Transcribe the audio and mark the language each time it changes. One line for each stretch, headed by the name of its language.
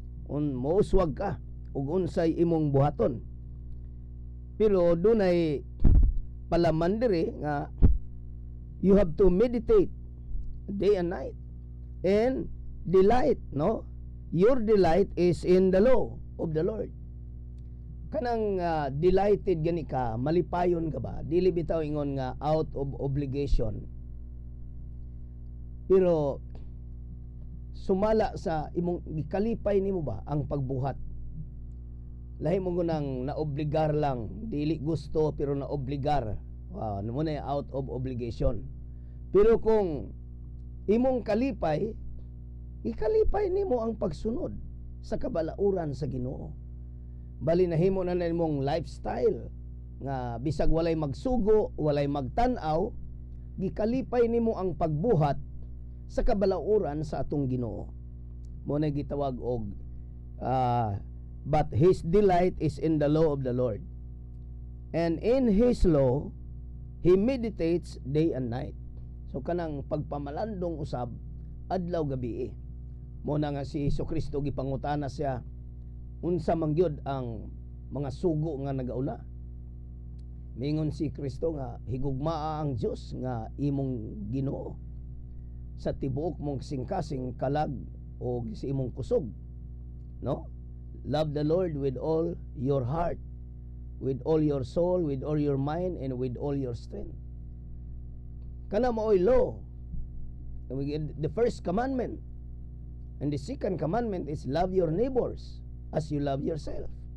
Cebuano: Mouswag ka ug unsay imong buhaton. Pero dunay palaman diri nga
English: you have to meditate day and night and delight,
Cebuano: no?
English: Your delight is in the law of the Lord.
Cebuano: Kanang delighted gani ka, malipayon ka ba? Dili bitaw ingon nga
English: out of obligation.
Cebuano: Pero sumala sa imong gikalipay nimo ba ang pagbuhat? Lahi mo nang naobligar lang, dili gusto pero naobligar. Mo na
English: out of obligation.
Cebuano: Pero kung imong kalipay, ikalipay nimo ang pagsunod sa kabalauran sa Ginoo. Bali nahimo na nimong lifestyle nga bisag walay magsugo, walay magtan-aw, gikalipay nimo ang pagbuhat sa kabalauran sa atong Ginoo. Mo na gitawag og
English: "But his delight is in the law of the Lord, and in his law he meditates day and night."
Cebuano: So kanang pagpamalandong usab adlaw gabi. Mo na nga si Jesucristo gipangutana siya, unsa man gyud ang mga sugo nga nagauna. Mingon si Kristo nga higugmaa ang Dios nga imong Ginoo sa tibuok mong singkasing kalag o sa imong kusog, no?
English: Love the Lord with all your heart, with all your soul, with all your mind, and with all your strength.
Cebuano: Kana mao'y
English: law. The first commandment. And the second commandment is love your neighbors as you love yourself.